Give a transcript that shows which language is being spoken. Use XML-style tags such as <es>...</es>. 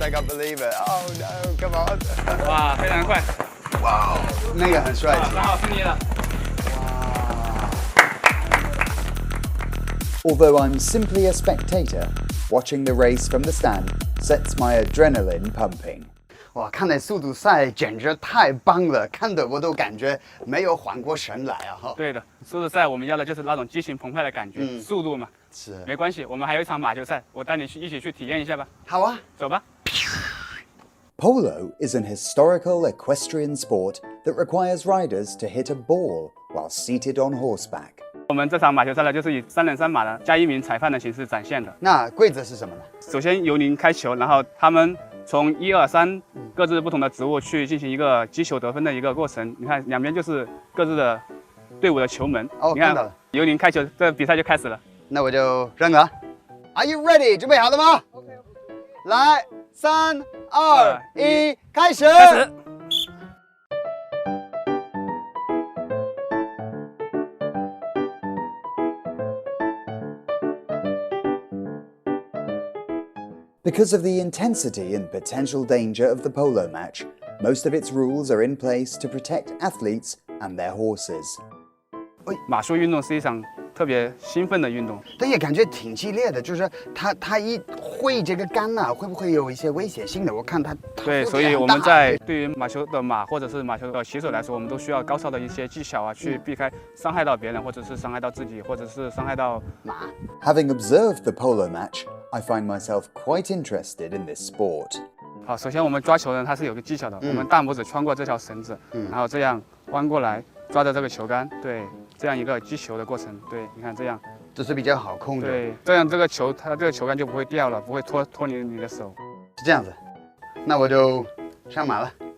<en>I can't believe it. Oh no! Come on!</en> <zh>哇，非常快！哇，那个很帅气。 3号是你的。</zh> <en>Although I'm simply a spectator, watching the race from the stand sets my adrenaline pumping.</en> <zh>哇，看那速度赛简直太棒了，看得我都感觉没有缓过神来啊！哈。对的，速度赛我们要的就是那种激情澎湃的感觉，速度嘛。是。没关系，我们还有一场马球赛，我带你一起去体验一下吧。好啊，走吧。</zh> <en>Polo is an historical equestrian sport that requires riders to hit a ball while seated on horseback.</en> <zh>我们这场马球赛呢，就是以3人3马的加1名裁判的形式展现的。那规则是什么呢？首先由您开球，然后他们从1、2、3各自不同的职务去进行一个击球得分的一个过程。你看两边就是各自的队伍的球门。哦，你看看到了。由您开球，这比赛就开始了。那我就扔了。</zh> <en>Are you ready？</en> <zh>准备好了吗 ？OK。来，3、2、1，开始。开始。</zh> <en>Because of the intensity and potential danger of the polo match, most of its rules are in place to protect athletes and their horses.</en> <zh>马术运动是一场特别兴奋的运动，但也感觉挺激烈的，就是他一挥这个杆啊，会不会有一些危险性的？我看他对，所以我们在对于马球的马或者是马球的骑手来说，我们都需要高超的一些技巧啊，去避开伤害到别人，或者是伤害到自己，或者是伤害到马。</zh> <en>Having observed the polo match, I find myself quite interested in this sport.</en> <zh>好，首先我们抓球呢，它是有个技巧的，我们大拇指穿过这条绳子，然后这样弯过来抓着这个球杆，对，这样一个击球的过程，对，你看这样，这是比较好控制。对，这样这个球它这个球杆就不会掉了，不会脱离你的手。是这样子，那我就上马了。</zh>